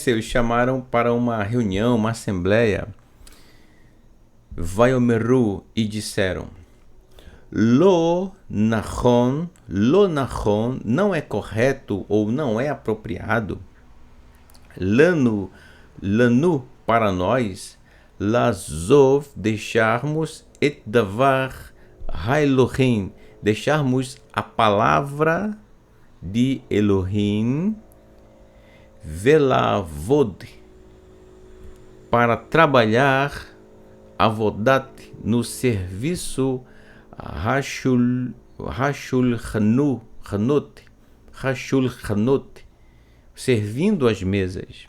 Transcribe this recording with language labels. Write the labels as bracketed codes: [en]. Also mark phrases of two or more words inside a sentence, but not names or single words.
[pt] Eles chamaram para uma reunião, uma assembleia, Vaiomeru, e disseram: [he] לא נכון, [pt] não é correto ou não é apropriado. Lanu, para nós, lazov, deixarmos [he] את דבר האלוהים, [pt] deixarmos a palavra de Elohim, velavod, para trabalhar avodat, no serviço Hashulchanut, servindo as mesas.